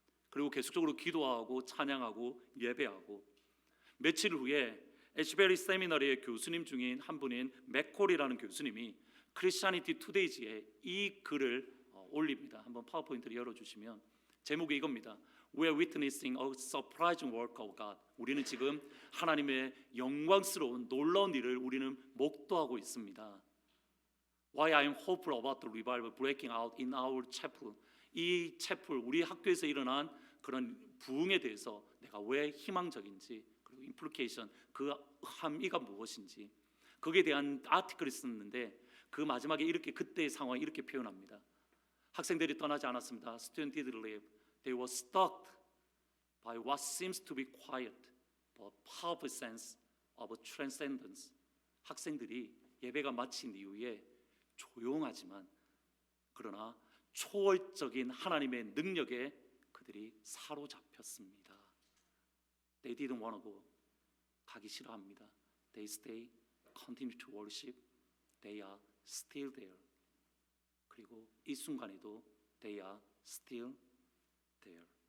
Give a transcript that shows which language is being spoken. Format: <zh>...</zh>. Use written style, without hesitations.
<ko>그리고 계속적으로 기도하고 찬양하고 예배하고 며칠 후에 에시베리 세미나리의 교수님 중인 한 분인 맥콜이라는 교수님이 크리스티애니티 투데이지에 이 글을 올립니다. 한번 파워포인트를 열어주시면 제목이 이겁니다.</ko> <en>We are witnessing a surprising work of God.</en> <ko>우리는 지금 하나님의 영광스러운 놀라운 일을 우리는 목도하고 있습니다.</ko> <en>Why I am hopeful about the revival breaking out in our chapel.</en> <ko>이 채플 우리 학교에서 일어난 그런 부흥에 대해서 내가 왜 희망적인지 그리고 implication 그 함의가 무엇인지 거기에 대한 아티클을 썼는데 그 마지막에 이렇게 그때의 상황을 이렇게 표현합니다. 학생들이 떠나지 않았습니다.</ko> <en>Students did leave. They were stuck by what seems to be quiet but powerful sense of transcendence.</en> <ko>학생들이 예배가 마친 이후에 조용하지만 그러나 초월적인 하나님의 능력에 그들이 사로잡혔습니다.</ko> <en>They didn't want to go.</en> <ko>가기 싫어합니다.</ko> <en>They stay, continue to worship. They are still there.</en> <ko>그리고 이 순간에도</ko> <en>they are still there.</en>